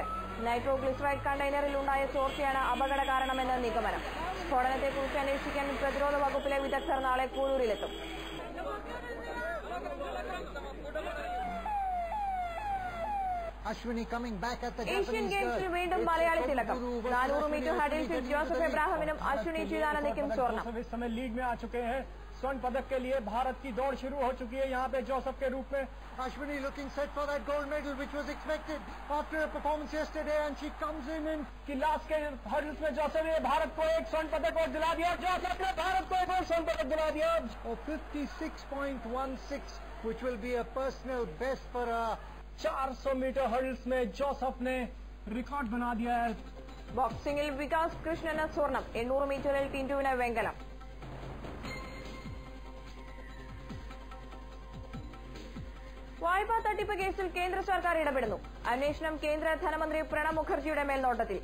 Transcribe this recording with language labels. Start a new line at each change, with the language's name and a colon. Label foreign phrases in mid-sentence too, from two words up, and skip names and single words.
Malayalam: നൈട്രോഗ്ലിസറൈഡ് കണ്ടെയ്നറിൽ ഉണ്ടായ ചോർച്ചയാണ് അപകട കാരണമെന്ന് നിഗമനം. സ്ഫോടനത്തെക്കുറിച്ച് അന്വേഷിക്കാൻ പ്രതിരോധ വകുപ്പിലെ വിദഗ്ധർ നാളെ കൂരൂരിലെത്തും. ഏഷ്യൻ ഗെയിംസിൽ വീണ്ടും മലയാളി തിലകം. 400 മീറ്റർ ഹഡിൽസിൽ जोसेफ इब्राहिम अश्विनी चिदानंदക്കും സ്വർണം.
Hindi: इस समय लीग में आ चुके हैं. स्वर्ण पदक के लिए भारत की दौड़ शुरू हो चुकी है. यहाँ पे जोसेफ के रूप में
English: Ashwini looking set for that gold medal which was expected after her performance yesterday, and she comes in
Hindi: कि लास्ट के हर्डल्स में जोसेफ ने भारत को एक स्वर्ण पदक और दिला दिया. जोसेफ ने भारत को एक और स्वर्ण पदक दिला दिया.
English: 56.16 which will be a personal best for her.
Hindi: 400 मीटर हर्डल्स में जोसेफ ने रिकॉर्ड बना दिया है.
Malayalam: ബോക്സിംഗിൽ വികാസ് കൃഷ്ണന് സ്വർണം. 800 മീറ്ററിൽ ടിന്റുവിന് വെങ്കലം. വായ്പാ തട്ടിപ്പ് കേസിൽ കേന്ദ്ര സർക്കാർ ഇടപെടുന്നു. അന്വേഷണം കേന്ദ്ര ധനമന്ത്രി പ്രണബ് മുഖർജിയുടെ മേൽനോട്ടത്തിൽ.